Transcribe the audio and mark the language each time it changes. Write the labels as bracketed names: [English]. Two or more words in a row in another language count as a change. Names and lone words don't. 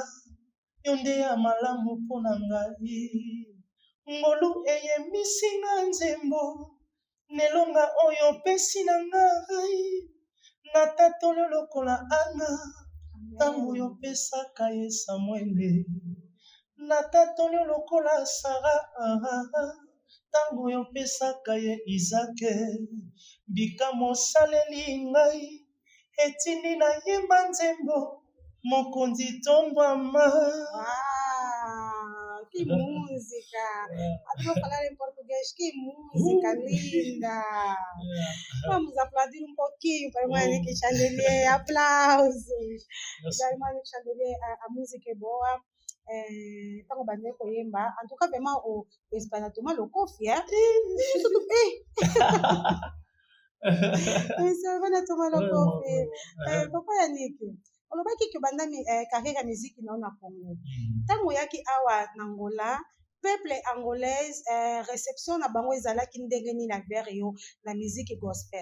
[Lingala] yo nde ya malamu mpo na ngai ngolu eyemisi nga nzembo nelonga oyo opesi na ngai natatoli lokola ana ntango oyo opesaka ye samuele natatoli lokola sara ntango oyo opesaka ye izake bika mosaleli ngai etindi nayemba nzembo mokonzi tombwama [Portuguese] que música eu falar em português que música linda vamos aplaudir um pouquinho para a Monique Chandelier aplausos para a Monique Chandelier a música é boa [Lingala] ntango bande koyemba [French] en tout cas vraiment [Lingala] espana toma lokofi bana toma lokofi papa ya niki olobaki ke bandami carrière ya miziki nao na Congo ntango oyaki awa na Angola [French] peuple angolaise réception [Lingala] na bango ezalaki ndenge nini na vers yo na miziki gospel?